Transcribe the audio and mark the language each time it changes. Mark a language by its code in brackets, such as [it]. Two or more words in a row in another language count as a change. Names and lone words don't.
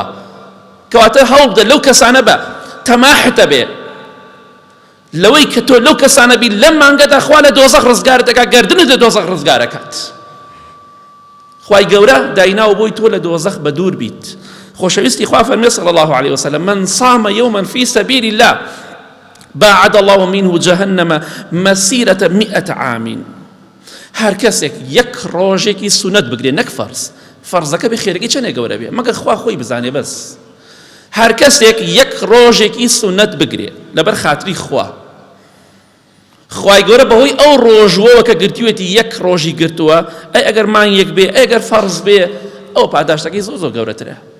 [ckb] کەواتە هەوڵ بدە لەو کەسانە بە تەماحتە بێ، لەوەی کە تۆ لەو کەسانە بی لەم مانگەدا خوا لە دۆزەخ ڕزگارت دەکات، گەردنت لە دۆزەخ ڕزگارەکات. خوای گەورە دایناوە بۆی تۆ لە دۆزەخ بە دوور بیت. خۆشەویستی خوا فەرمێ [ar] صلی الله عليه وسلم من صام يوما في سبيل الله باعد الله منه جهنم مسيرة 100 عام. [ckb] هەر کەسێک یەک ڕۆژێکی سونەت بگرێ، نەک فەرز، فەرزەکە بێ خێرەکەی چەندێک گەورە بێ مەگەر خوا خۆی بزانێ بەس. هەر کەسێک یەک ڕۆژێکی سونەت بگرێ لەبەر خاتری خوا، خوای گەورە بەهۆی ئەو ڕۆژوەوە کە گرتوێتی یەک ڕۆژی گرتووە، ئەی ئەگەر مانگێک بێ، ئەی ئەگەر فەرز بێ، ئەو پاداشتەکەی زۆر گەورەترە.